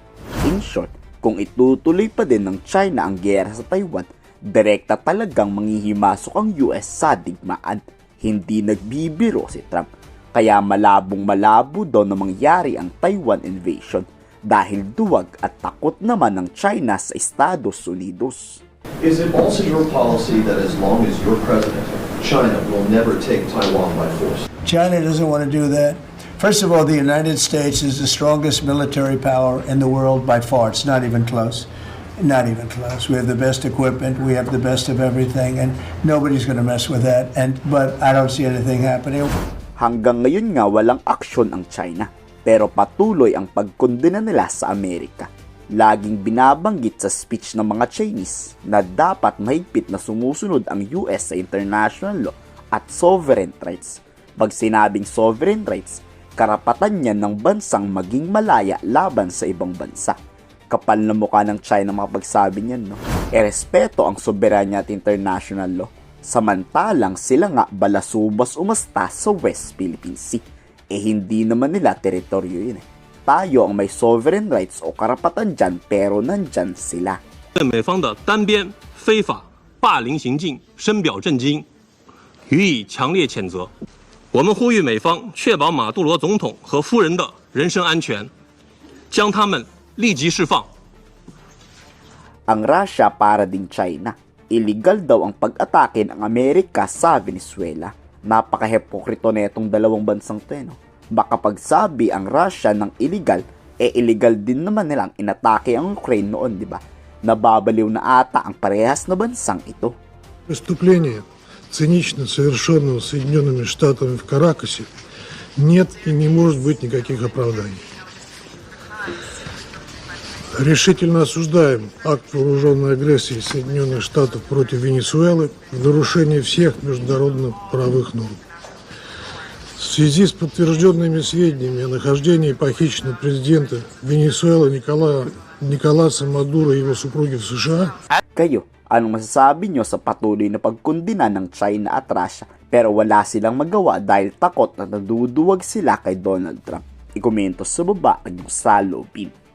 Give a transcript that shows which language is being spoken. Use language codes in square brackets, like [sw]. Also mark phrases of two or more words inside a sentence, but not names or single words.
[en] In short, [tl] kung itutuloy pa din ng China ang giyera sa Taiwan, direkta talagang manghihimasok ang US sa digmaan. Hindi nagbibiro si Trump. Kaya malabong-malabo daw na mangyari ang Taiwan invasion dahil duwag at takot naman ng China sa Estados Unidos. [en] Is it also your policy that as long as you're president, China will never take Taiwan by force? China doesn't want to do that. First of all, the United States is the strongest military power in the world by far. It's not even close. Not even close. We have the best equipment. We have the best of everything, and nobody's going to mess with that. But I don't see anything happening. [tl] Hanggang ngayon nga walang aksyon ang China, pero patuloy ang pagkondena nila sa Amerika. Laging binabanggit sa speech ng mga Chinese na dapat mahigpit na sumusunod ang US sa [en] international law [tl] at [en] sovereign rights. [tl] Pag sinabing [en] sovereign rights, [tl] karapatan niyan ng bansang maging malaya laban sa ibang bansa. Kapal na mukha ng China makapagsabi niyan, no? Respeto ang soberanya at [en] international law. [tl] Samantalang sila nga balasubas umasta sa West Philippine Sea. Hindi naman nila teritoryo yun. Tayo ang may [en] sovereign rights [tl] o karapatan dyan pero nandyan sila. [zh] 对美方的单边非法霸凌行径深表震惊，予以强烈谴责。我们呼吁美方确保马杜罗总统和夫人的人身安全，将他们立即释放。 [tl] Ang Russia para ding China. Illegal daw ang pag-atake ng Amerika sa Venezuela. Napaka-hepokrito na itong dalawang bansang to, no? Baka pagsabi ang Russia ng illegal, illegal din naman nilang inatake ang Ukraine noon, di ba? Nababaliw na ata ang parehas na bansang ito. [ru] Преступление, цинично совершенного Соединенными Штатами в Каракасе, нет и не может быть никаких оправданий. Решительно осуждаем акт вооруженной агрессии Соединенных Штатов против Венесуэлы в нарушении всех международно-правовых норм. В связи с подтвержденными сведениями о нахождении похищенного президента Венесуэлы Николаса Мадуро и его супруги в США. [tl] Kayo, anong masasabi nyo sa patuloy na pagkondena ng China at Russia pero wala silang magawa dahil takot na naduduwag sila kay Donald Trump? Ikomento sa baba ang iyong saloobin.